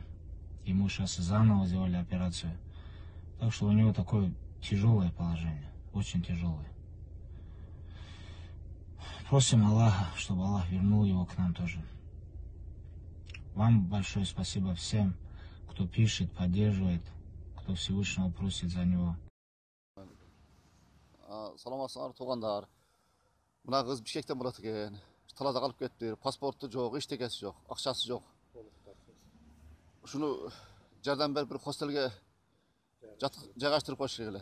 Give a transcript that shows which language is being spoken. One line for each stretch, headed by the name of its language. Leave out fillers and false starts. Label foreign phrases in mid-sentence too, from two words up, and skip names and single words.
Russian: Ему сейчас заново сделали операцию. Так что у него такое тяжелое положение, очень тяжелое. Просим Аллаха, чтобы Аллах вернул его к нам тоже. Вам большое спасибо всем, кто пишет, поддерживает, кто Всевышнего просит за него.
Kyrgyz: Саламатсыңар туғандар. Мына кыз Бишкектен болот экен. Талада калып кетти. Паспорту жок, эчтекеси жок, акчасы жок. Ушуну жардам берип бир хостелге жайгаштырып коюш керек эле.